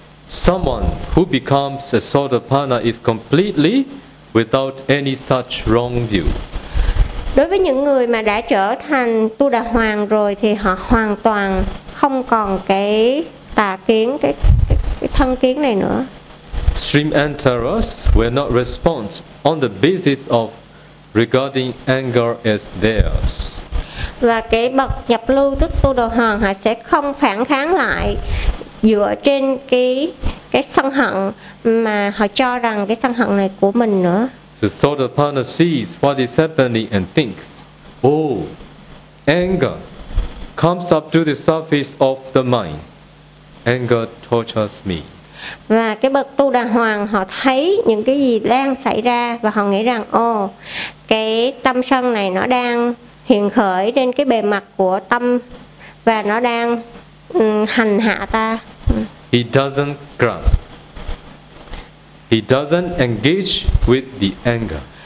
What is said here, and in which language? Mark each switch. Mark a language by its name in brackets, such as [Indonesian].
[English] Someone who becomes a sotapanna is completely without any such wrong view. [Vietnamese] Đối với những người mà đã trở thành Tu Đà Hoàng rồi thì họ hoàn toàn không còn cái tà kiến, cái thân kiến này nữa. [English] Stream Antaras will not respond on the basis of regarding anger as theirs. [Vietnamese] Và cái bậc nhập lưu tức Tu Đà Hoàng họ sẽ không phản kháng lại dựa trên cái sân hận mà họ cho rằng cái sân hận này của mình nữa. [English] The sotapanna sees what is happening and thinks, oh, anger comes up to the surface of the mind. Anger tortures me. [Vietnamese] Và cái bậc Tu Đà Hoàng họ thấy những cái gì đang xảy ra và họ nghĩ rằng, oh, cái tâm sân này nó đang hiện khởi trên cái bề mặt của tâm và nó đang hành hạ ta. [English] He doesn't grasp. He doesn't engage with the anger.